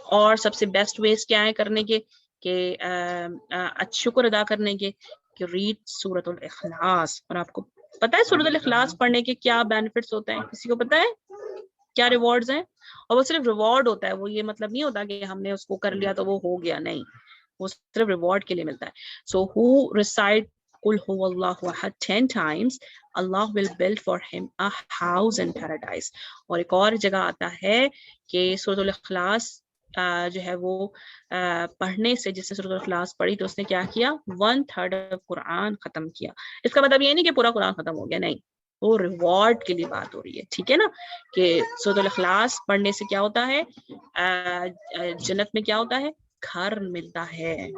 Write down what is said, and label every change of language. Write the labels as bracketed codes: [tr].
[ur] اور سب سے best ways کیا ہے کرنے کے کہ شکر ادا کرنے کے، کہ ریڈ سورۃ الاخلاص. اور آپ کو پتہ ہے سورۃ الاخلاص پڑھنے کے کیا بینیفٹس ہوتے ہیں؟ کسی کو پتہ ہے کیا ریوارڈز ہیں؟ اور وہ صرف ریوارڈ ہوتا ہے، وہ یہ مطلب نہیں ہوتا کہ ہم نے اس کو کر لیا تو وہ ہو گیا، نہیں، وہ صرف ریوارڈ کے لیے ملتا ہے. [en] so who recite [ar] قل هو اللہ احد [en] 10 times, Allah will build for him a house in paradise. [ur] اور ایک اور جگہ آتا ہے کہ سورۃ الاخلاص جو ہے وہ پڑھنے سے، جس نے سورۃ الاخلاص پڑھی تو اس نے کیا کیا، 1/3 of قرآن ختم کیا. اس کا مطلب یہ نہیں کہ پورا قرآن ختم ہو گیا، نہیں، وہ ریوارڈ کے لیے بات ہو رہی ہے، ٹھیک ہے نا. کہ سورۃ الاخلاص پڑھنے سے کیا ہوتا ہے، جنت میں کیا ہوتا ہے، گھر ملتا ہے.